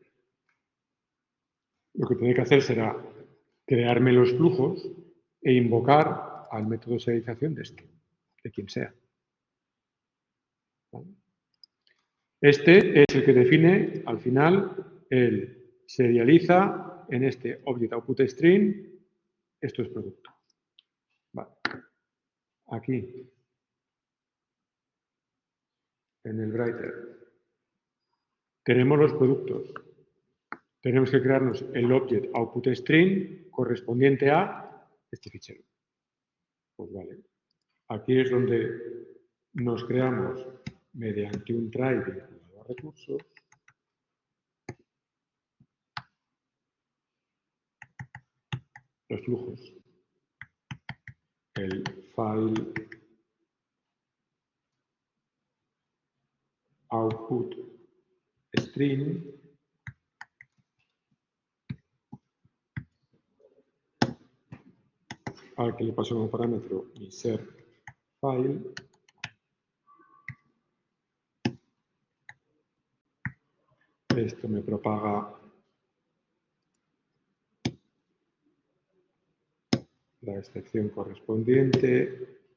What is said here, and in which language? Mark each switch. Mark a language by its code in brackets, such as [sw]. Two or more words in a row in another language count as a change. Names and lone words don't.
[es] Lo que tengo que hacer será crearme los flujos e invocar al método de serialización de este, de quien sea. ¿Vale? Este es el que define, al final, el serializa en este [en] object output string, [es] esto es producto. Vale. Aquí, en el writer, tenemos los productos. Tenemos que crearnos el [en] object output string [es] correspondiente a este fichero. Pues vale. Aquí es donde nos creamos mediante un try vinculado a recursos los flujos. El [en] file output string [es] al que le paso como parámetro mi ser file esto me propaga la excepción correspondiente